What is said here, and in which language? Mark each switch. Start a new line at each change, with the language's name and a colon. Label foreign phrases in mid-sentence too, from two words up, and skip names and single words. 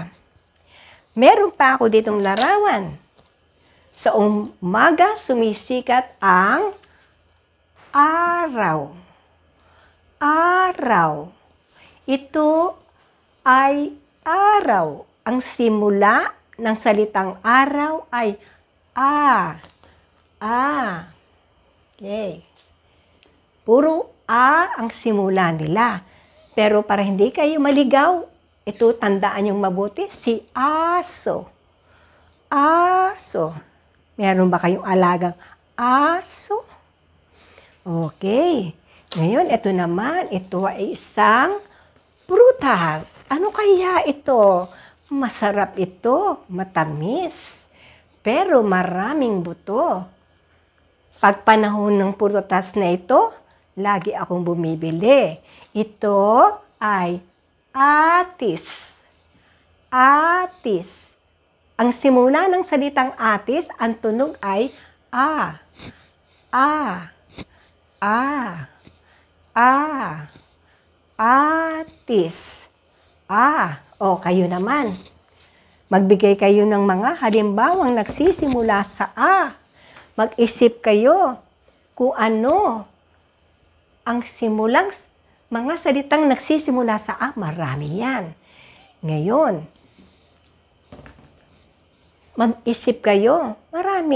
Filipino: Meron pa ako ditong larawan. Sa umaga, sumisikat ang araw. Araw. Ito ay araw. Ang simula ng salitang araw ay A. A. Okay. Puro A ang simula nila. Pero para hindi kayo maligaw, ito tandaan yung mabuti, si aso. Aso. Meron ba kayong alagang aso? Okay. Ngayon, ito naman, ito ay isang prutas. Ano kaya ito? Masarap ito, matamis, pero maraming buto. Pag panahon ng prutas na ito, lagi akong bumibili. Ito ay atis. Atis. Ang simula ng salitang atis, ang tunog ay A. A. A. A. Atis. A. O, kayo naman. Magbigay kayo ng mga halimbawang nagsisimula sa A. Mag-isip kayo kung ano ang simulang mga salitang nagsisimula sa A. Marami yan. Ngayon, mag-isip kayo. Marami.